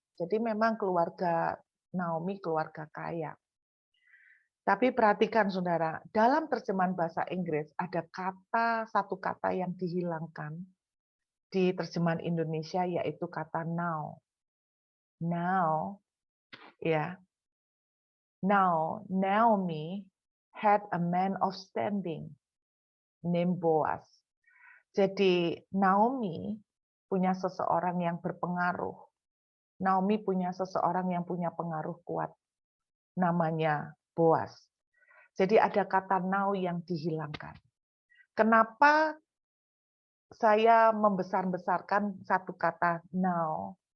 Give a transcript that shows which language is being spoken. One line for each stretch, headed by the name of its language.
Indonesian: Jadi memang keluarga Naomi keluarga kaya. Tapi perhatikan saudara, dalam terjemahan bahasa Inggris ada satu kata yang dihilangkan di terjemahan Indonesia, yaitu kata now.
English: Now, ya. Now, Naomi had a man of standing named Boaz.
Indonesian: Jadi Naomi punya seseorang yang berpengaruh. Naomi punya seseorang yang punya pengaruh kuat. Namanya Boaz. Jadi ada kata now yang dihilangkan. Kenapa saya membesar-besarkan satu kata now?